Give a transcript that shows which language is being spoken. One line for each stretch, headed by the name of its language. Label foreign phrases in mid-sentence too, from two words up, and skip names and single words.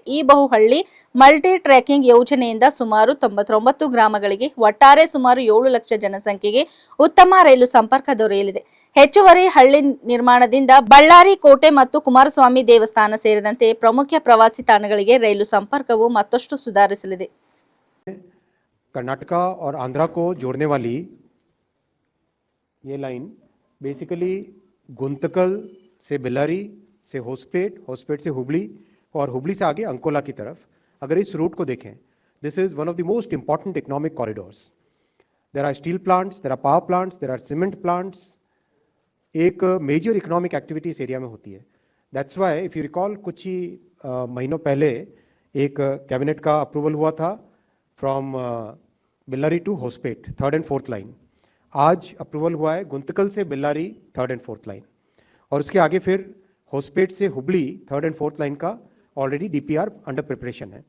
Kannada: ಈ ಬಹುಹಳ್ಳಿ
English: multi tracking
Kannada: ಯೋಜನೆಯಿಂದ ಸುಮಾರು 99 ಗ್ರಾಮಗಳಿಗೆ ಒಟ್ಟಾರೆ ಸುಮಾರು 7 ಲಕ್ಷ ಜನಸಂಖ್ಯೆಗೆ ಉತ್ತಮ ರೈಲು ಸಂಪರ್ಕ ದೊರೆಯಲಿದೆ. ಹೆಚ್ಚುವರಿ ಹಳ್ಳಿ ನಿರ್ಮಾಣದಿಂದ ಬಳ್ಳಾರಿ ಕೋಟೆ ಮತ್ತು ಕುಮಾರಸ್ವಾಮಿ ದೇವಸ್ಥಾನ ಸೇರಿದಂತೆ ಪ್ರಮುಖ ಪ್ರವಾಸಿ ತಾಣಗಳಿಗೆ ರೈಲು ಸಂಪರ್ಕವು ಮತ್ತಷ್ಟು ಸುಧಾರಿಸಲಿದೆ.
Hindi: कर्नाटका और आंध्रा को जोड़ने वाली ये लाइन बेसिकली गुंतकल से बेल्लारी से होसपेट, होसपेट से हुबली और हुबली से आगे अंकोला की तरफ. अगर इस रूट को देखें,
English: this is one of the most important economic corridors. there are steel plants, there are power plants, there are cement plants.
Hindi: एक
English: major economic activity
Hindi: इस एरिया में होती है.
English: that's why if you recall
Hindi: कुछ ही महीनों पहले एक कैबिनेट का अप्रूवल हुआ था
English: from Bellary to Hospet 3rd and 4th line.
Hindi: आज अप्रूवल हुआ है गुंतकल से बेल्लारी
English: 3rd and 4th line
Hindi: और उसके आगे फिर होसपेट से हुबली
English: 3rd and 4th line
Hindi: का
English: already DPR under preparation
Hindi: है.